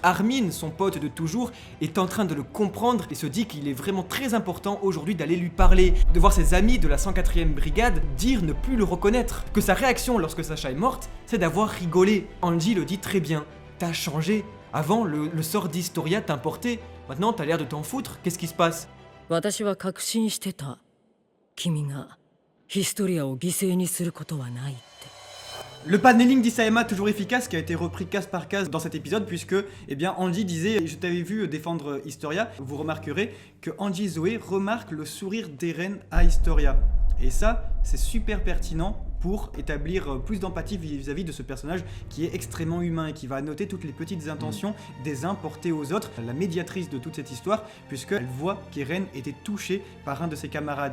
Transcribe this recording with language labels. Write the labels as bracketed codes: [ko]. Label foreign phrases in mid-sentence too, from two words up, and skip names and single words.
[fr] Armin, son pote de toujours, est en train de le comprendre et se dit qu'il est vraiment très important aujourd'hui d'aller lui parler, de voir ses amis de la 104e brigade dire ne plus le reconnaître, que sa réaction lorsque Sacha est morte, c'est d'avoir rigolé. Andy le dit très bien, t'as changé, avant le sort d'Historia t'importait, maintenant t'as l'air de t'en foutre, qu'est-ce qui se passe? [ja] 私は確信してた。君がヒストリアを犠牲にすることはないって。 [fr] Le paneling d'Isayama toujours efficace qui a été repris case par case dans cet épisode puisque eh bien Angie disait je t'avais vu défendre Historia, vous remarquerez que Angie Zoé remarque le sourire d'Eren à Historia et ça c'est super pertinent pour établir plus d'empathie vis-à-vis de ce personnage qui est extrêmement humain et qui va noter toutes les petites intentions des uns portées aux autres, la médiatrice de toute cette histoire puisqu'elle voit qu'Eren était touché par un de ses camarades.